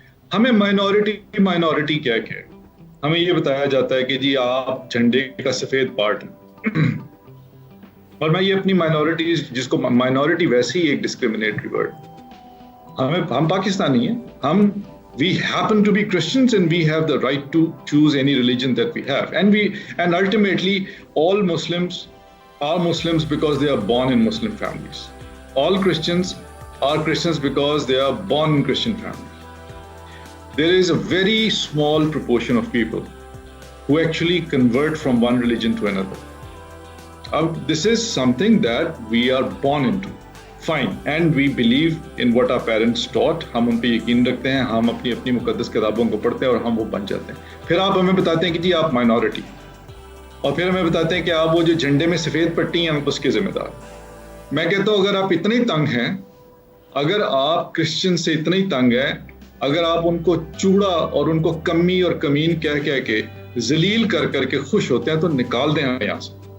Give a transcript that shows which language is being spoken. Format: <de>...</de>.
<ur>ہمیں مائنورٹی کیا ہے؟ ہمیں یہ بتایا جاتا ہے کہ جی آپ جھنڈے کا سفید پارٹ ہیں، اور میں یہ اپنی مائنورٹیز، جس کو مائنورٹی ویسے ہی ایک ڈسکریمنیٹری ورڈ، ہم پاکستانی ہیں، ہم</ur> <en>we happen to be Christians and we have the right to choose any religion that we have, and ultimately all Muslims are Muslims because they are born in Muslim families. All Christians are Christians because they are born in Christian families. There is a very small proportion of people who actually convert from one religion to another. This is something that we are born into. Fine, and we believe in what our parents taught.</en> <ur>ہم ان پہ یقین رکھتے ہیں، ہم اپنی مقدس کتابوں کو پڑھتے ہیں اور ہم وہ بن جاتے ہیں. پھر آپ ہمیں بتاتے ہیں کہ جی آپ مائنورٹی، اور پھر ہمیں بتاتے ہیں کہ آپ وہ جو جھنڈے میں سفید پٹی ہیں، ہم اس کے ذمہ دار. میں کہتا ہوں اگر آپ اتنے ہی تنگ ہیں، اگر آپ کرسچن سے اتنے ہی تنگ ہیں، اگر آپ ان کو چوڑا اور ان کو کمی اور کمین کہہ کے ذلیل کر کے خوش ہوتے ہیں، تو نکال دیں ہمیں یہاں سے.</ur>